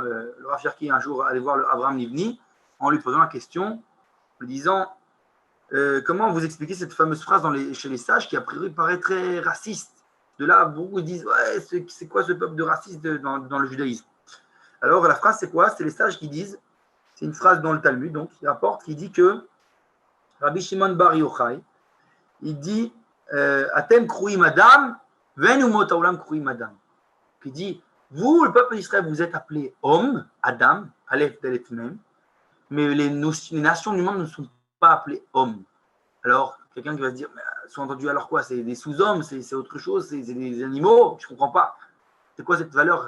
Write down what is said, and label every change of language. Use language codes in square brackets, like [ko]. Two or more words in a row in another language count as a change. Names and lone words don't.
[fr] Le Rav Cherki un jour allait voir Abraham Livni en lui posant la question, en lui disant comment vous expliquez cette fameuse phrase chez les sages qui a priori paraît très raciste. De là, beaucoup disent ouais, c'est quoi ce peuple de racistes dans le judaïsme? Alors la phrase c'est quoi? C'est les sages qui disent, c'est une phrase dans le Talmud, donc il rapporte, qui dit que Rabbi Shimon Bar Yochai, il dit [he] אתם קרויים אדם, ואין אומות העולם קרויים אדם. [fr] Il dit vous, le peuple d'Israël, vous êtes appelés hommes, [he] אדם, אלף דלת מם, [fr] mais les nations du monde ne sont pas appelées hommes. Alors, quelqu'un qui va se dire, sous-entendu, alors quoi? C'est des sous-hommes, c'est autre chose, c'est des animaux? Je ne comprends pas. C'est quoi cette valeur?